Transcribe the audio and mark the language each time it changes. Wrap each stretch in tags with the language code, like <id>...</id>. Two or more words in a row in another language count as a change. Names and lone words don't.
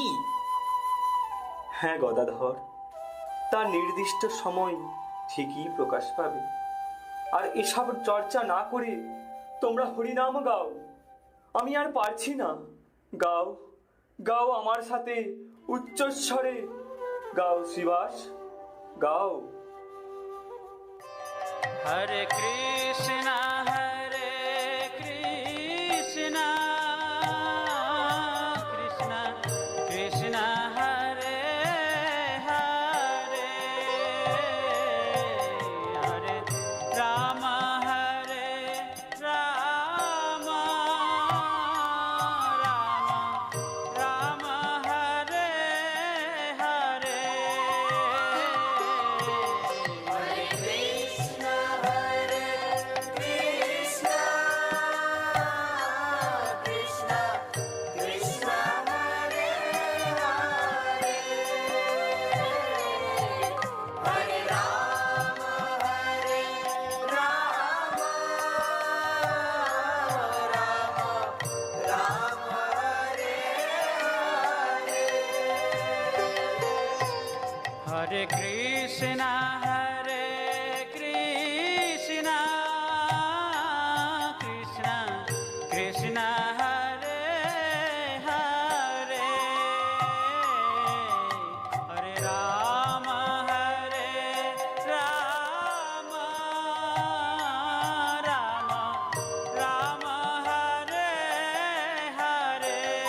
<bn>হ্যাঁ গদাধর, তার নির্দিষ্ট সময় ঠিকই প্রকাশ পাবে। আর এসব চর্চা না করে তোমরা হরিনাম গাও। আমি আর পারছি না। গাও, গাও আমার সাথে উচ্চস্বরে গাও শ্রীবাস, গাও।</bn> <sa>हरे कृष्णा कृष्णा कृष्णा हरे हरे, हरे राम राम राम हरे हरे। हरे कृष्ण, हरे कृष्ण, कृष्ण कृष्ण, हरे हरे, हरे राम, राम हरे हरे. हरे कृष्णा कृष्णा कृष्णा हरे हरे, हरे राम राम राम हरे हरे।</sa>